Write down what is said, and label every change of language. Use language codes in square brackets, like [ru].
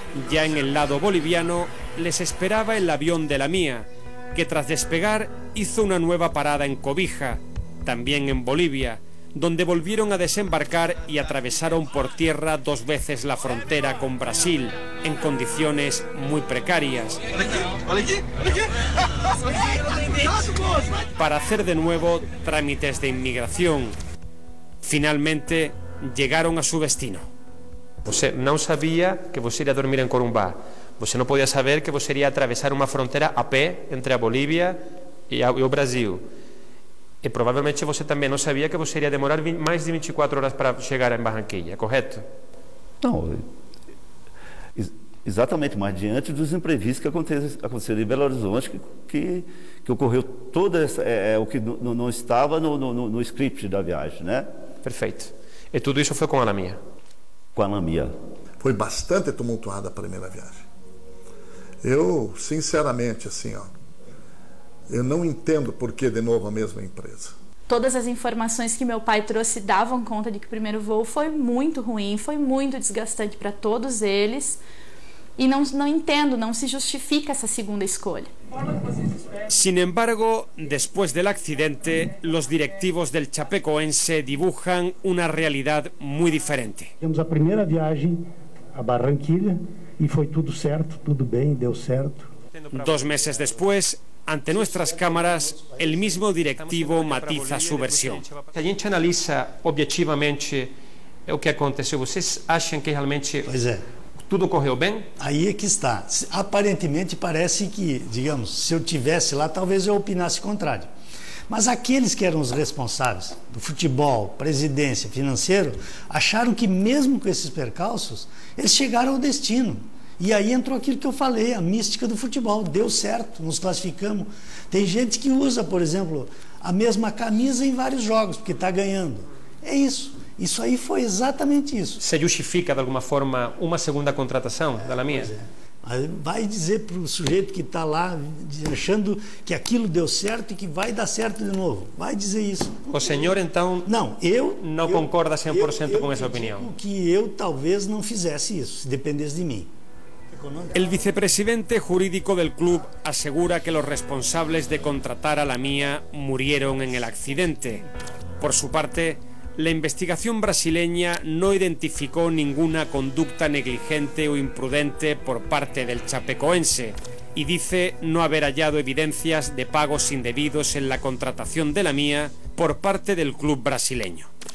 [es] Ya en el lado boliviano les esperaba el avión de La Mía, que tras despegar hizo una nueva parada en Cobija, también en Bolivia, donde volvieron a desembarcar y atravesaron por tierra 2 veces la frontera con Brasil, en condiciones muy precarias, para hacer de nuevo trámites de inmigración. Finalmente llegaron a su destino. [pt] Você não sabia que você iria dormir em Corumbá. Você não podia saber que você iria atravessar uma fronteira a pé entre a Bolívia e o Brasil. E provavelmente você também não sabia que você iria demorar mais de 24 horas para chegar em Barranquilla, correto? Não, exatamente, mas diante dos imprevistos que aconteceram em Belo Horizonte, que ocorreu toda essa, o que não estava no script da viagem, né? Perfeito. E tudo isso foi com a La Mía? Com a La Mía. Foi bastante tumultuada a primeira viagem. Eu, sinceramente, assim, Eu não entendo por que de novo a mesma empresa. Todas as informações que meu pai trouxe davam conta de que o primeiro voo foi muito ruim, foi muito desgastante para todos eles. [es] Y no entiendo, no se justifica esa segunda escolha. Sin embargo, después del accidente, los directivos del Chapecoense dibujan una realidad muy diferente. [pt] Temos a primeira viagem a Barranquilla y foi tudo certo, tudo bem, deu certo. [es] 2 meses después, ante nuestras cámaras, el mismo directivo matiza su versión. [pt] Se a gente analisa objetivamente o que aconteceu, vocês acham que realmente tudo correu bem? Aí é que está. Aparentemente parece que, digamos, se eu tivesse lá, talvez eu opinasse contrário. Mas aqueles que eram os responsáveis do futebol, presidência, financeiro, acharam que mesmo com esses percalços, eles chegaram ao destino. E aí entrou aquilo que eu falei, a mística do futebol. Deu certo, nos classificamos. Tem gente que usa, por exemplo, a mesma camisa em vários jogos, porque está ganhando. É isso. Isso aí foi exatamente isso. Se justifica de alguma forma uma segunda contratação da Lamia? Vai dizer para o sujeito que está lá achando que aquilo deu certo e que vai dar certo de novo. Vai dizer isso. O senhor então não concorda 100% com essa opinião? Que eu talvez não fizesse isso, se dependesse de mim. [es] El vicepresidente jurídico del club asegura que los responsables de contratar a Lamia murieron en el accidente. Por su parte, la investigación brasileña no identificó ninguna conducta negligente o imprudente por parte del chapecoense y dice no haber hallado evidencias de pagos indebidos en la contratación de Lamia por parte del club brasileño.